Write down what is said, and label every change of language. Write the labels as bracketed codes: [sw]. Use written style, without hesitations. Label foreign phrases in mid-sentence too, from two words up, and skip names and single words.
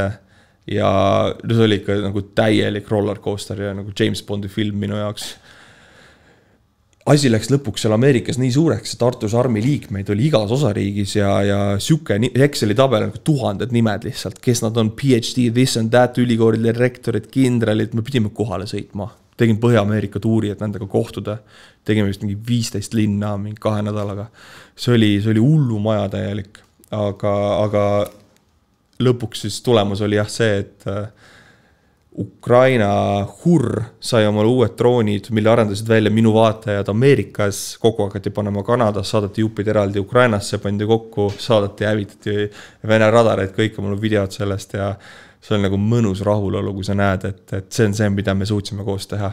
[et] Ja see oli ikka nagu täielik rollercoaster ja nagu James Bondi film minu jaoks. Asi läks lõpuks seal Ameerikas nii suureks, et Arthur's Army liikmeid oli igas osariigis ja süke Exceli tabel on 1000 nimed lihtsalt, kes nad on PhD, [en] this and that, [et] ülikoolide rektorid, kindralid, me pidime kohale sõitma. Tegin Põhja-Ameerika tuuri, et nendega kohtuda. Tegime vist mingi 15 linna mingi 2 nädalaga. See oli hullu maja täielik, aga lõpuks siis tulemus oli jah see, et Ukraina Hur sai omal uued droonid, mille arendasid välja minu vaatajad Ameerikas, kokku hakati panema Kanadas, saadati jupid eraldi Ukrainasse, pandi kokku, saadati hävitati Vene radareid, kõik on mul videod sellest ja see on nagu mõnus rahulolu, kui sa näed, et see on see, mida me suutsime koos teha.